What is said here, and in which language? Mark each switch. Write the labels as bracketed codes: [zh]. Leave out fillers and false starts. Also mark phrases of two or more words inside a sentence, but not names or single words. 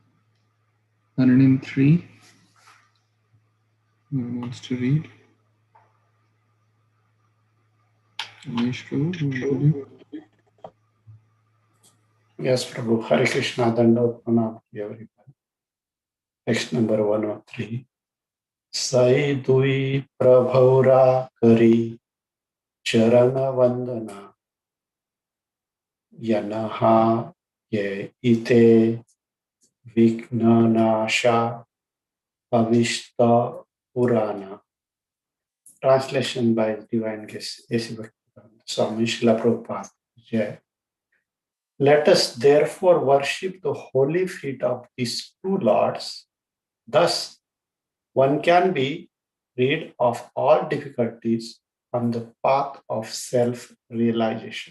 [en] 103. Who wants to read? Anish Prabhu, Yes, Prabhu. Hare Krishna, [bn] দণ্ডবৎ প্রণাম [en] to everybody. Text number 103. [bn] সেই দুই প্রভুর করি চরণ বন্দন যাঁহা হৈতে বিঘ্ননাশ অভীষ্ট পূরণ. [en] Translation by Divine Guest A.C. Bhaktivedanta Swami Srila Prabhupada. Jai. Let us therefore worship the holy feet of these two lords. Thus, one can be rid of all difficulties on the path of self-realization.